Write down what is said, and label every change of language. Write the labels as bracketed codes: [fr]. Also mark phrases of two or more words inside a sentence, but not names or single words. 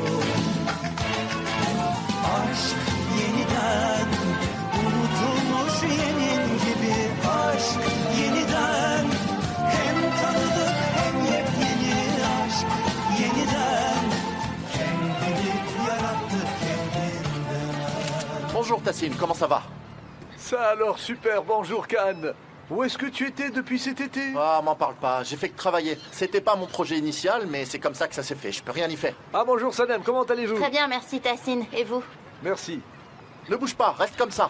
[tr] Aşk yeniden unutulmuş yemin gibi, aşk yeniden hem tanıdık hem yepyeni, aşk yeniden kendini yarattı kendinden. [fr] Bonjour Tassine, comment ça va? Ça alors, super, bonjour Cannes. Où est-ce que tu étais depuis cet été? Ah, m'en parle pas, j'ai fait que travailler. C'était pas mon projet initial, mais c'est comme ça que ça s'est fait, je peux rien y faire. Ah bonjour Sanem, comment allez-vous? Très bien, merci Tassine. Et vous? Merci. Ne bouge pas, reste comme ça.